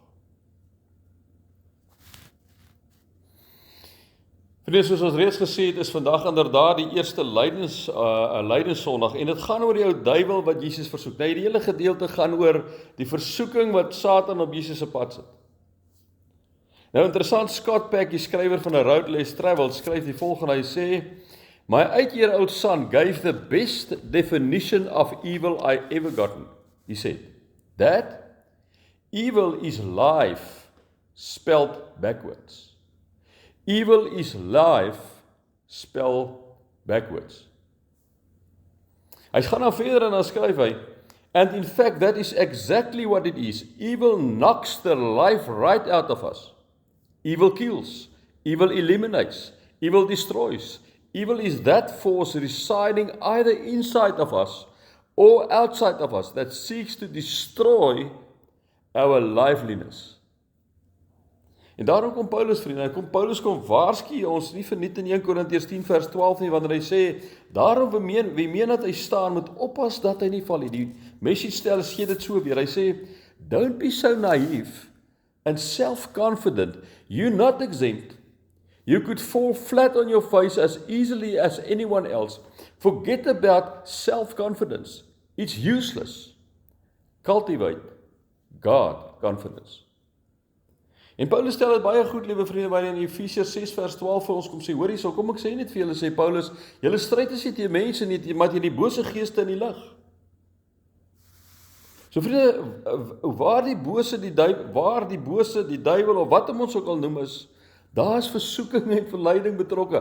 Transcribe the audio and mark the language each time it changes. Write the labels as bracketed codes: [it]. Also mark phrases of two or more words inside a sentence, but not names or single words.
[af] Vriende, soos ons reeds gesê het, is vandag inderdaad die eerste lydenssondag en dit gaan oor die ou duiwel wat Jesus versoek. Nou, die hele gedeelte gaan oor die versoeking wat Satan op Jesus se pad sit. Nou interessant, Scott Peck, die skrywer van A Road Less Traveled, skryf die volgende, hy sê, [en] my 8-year-old son gave the best definition of evil I ever gotten. He said, Dad, evil is life spelled backwards. Evil is life spelled backwards. [af] Hy gaan nou verder en dan skryf hy, [en] and in fact that is exactly what it is. Evil knocks the life right out of us. Evil kills, evil eliminates, evil destroys. Evil is that force residing either inside of us or outside of us that seeks to destroy our liveliness. [af] En daarom kom Paulus, vriende, kom waarsku ons nie verniet in 1 Korintiërs 10 vers 12 nie, wanneer hy sê, daarom wie meen dat hy staan, moet oppas dat hy nie val nie. Die message stel gee dit so weer, hy sê, [en] don't be so naive and self-confident, you're not exempt. You could fall flat on your face as easily as anyone else. Forget about self-confidence. It's useless. Cultivate God confidence. [af] En Paulus stel dit baie goed, liewe vriende, wanneer in Efesiërs 6 vers 12 vir ons kom sê, hoor hierso, kom ek sê net vir julle, sê Paulus, julle stryd is nie teen mense nie, maar teen die bose geeste in die lig. So vriende, waar die bose die duiwel of wat hom ons ook al noem is, Daar is versoeking en verleiding betrokke.